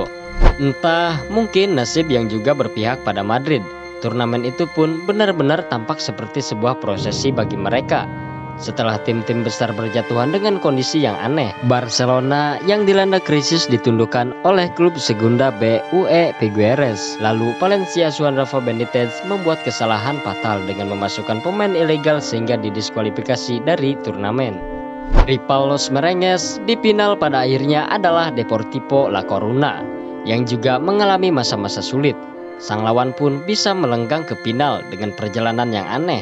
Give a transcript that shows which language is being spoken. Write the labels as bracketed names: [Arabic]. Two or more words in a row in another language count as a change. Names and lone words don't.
[Indonesian] Entah, mungkin nasib yang juga berpihak pada Madrid. Turnamen itu pun benar-benar tampak seperti sebuah prosesi bagi mereka. Setelah tim-tim besar berjatuhan dengan kondisi yang aneh, Barcelona yang dilanda krisis ditundukkan oleh klub Segunda B UE Figueres. Lalu Valencia Juan Rafa Benitez membuat kesalahan fatal dengan memasukkan pemain ilegal sehingga didiskualifikasi dari turnamen. Rival Los Merengues di final pada akhirnya adalah Deportivo La Coruna yang juga mengalami masa-masa sulit. Sang lawan pun bisa melenggang ke final dengan perjalanan yang aneh.